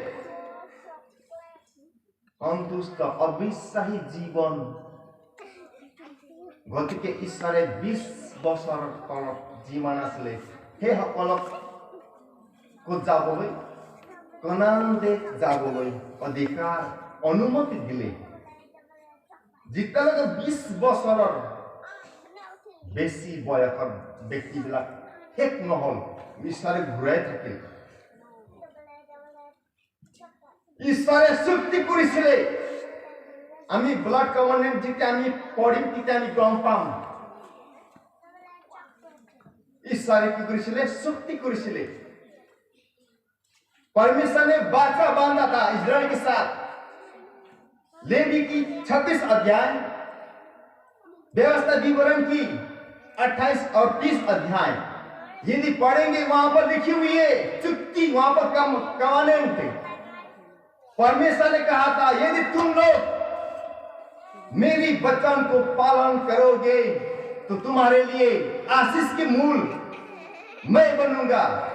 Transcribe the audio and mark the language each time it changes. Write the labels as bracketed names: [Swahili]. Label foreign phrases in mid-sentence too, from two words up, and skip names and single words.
[Assamese] সন্তুষ্ট অবিশ্বাসী জীৱন গতিকে ঈশ্বৰে 20 বছৰৰ তলত যিমান আছিলে সেইসকলক ক'ত যাবলৈ কানান দেশ যাবলৈ অধিকাৰ অনুমতি দিলে যেতিয়ালৈকে 20 বছৰৰ বেছি বয়সৰ ব্যক্তিবিলাক শেষ নহল ঈশ্বৰে ঘূৰাই থাকিল ঈশ্বৰে চুক্তি কৰিছিলে আমি [English] blood covenant [Assamese] যেতিয়া আমি পঢ়িম তেতিয়া আমি গম পাম ঈশ্বৰে কি কৰিছিলে চুক্তি কৰিছিলে [Hindi] परमेश्वर ने वाचा बांधा था इस्राएल के साथ लेवी की 26 अध्याय व्यवस्था विवरण की 28 और 30 अध्याय यदि पढ़ेंगे वहां पर लिखी हुई है चुक्ति वहां पर कवानेंट परमेश्वर ने कहा था यदि तुम लोग मेरी वचन को पालन करोगे तो तुम्हारे लिए आशीष के मूल मैं बनूंगा